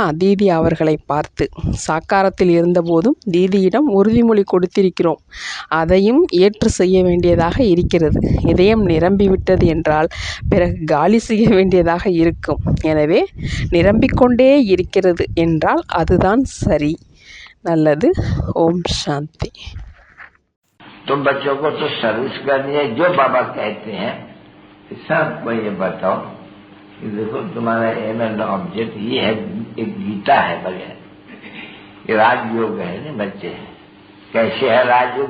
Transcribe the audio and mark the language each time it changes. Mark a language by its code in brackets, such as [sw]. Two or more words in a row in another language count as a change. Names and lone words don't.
[ta] தீதி அவர்களை பார்த்து, சாக்காரத்தில் இருந்தபோதும் தீதியிடம் உறுதிமொழி கொடுத்திருக்கிறோம். அதையும் ஏற்று செய்ய வேண்டியதாக இருக்கிறது. இதயம் நிரம்பிவிட்டது என்றால் பிறகு காலி செய்ய வேண்டியதாக இருக்கும். எனவே நிரம்பிக்கொண்டே இருக்கிறது என்றால் அதுதான் சரி. நல்லது. ஓம் சாந்தி. [hi] तुम बच्चों को तो सर्विस करनी है, जो बाबा कहते हैं सबको ये बताओ कि देखो तुम्हारा [en] aim and object [hi] ये है, एक गीता है बढ़िया, ये राजयोग है ना बच्चे। कैसे है राजयोग?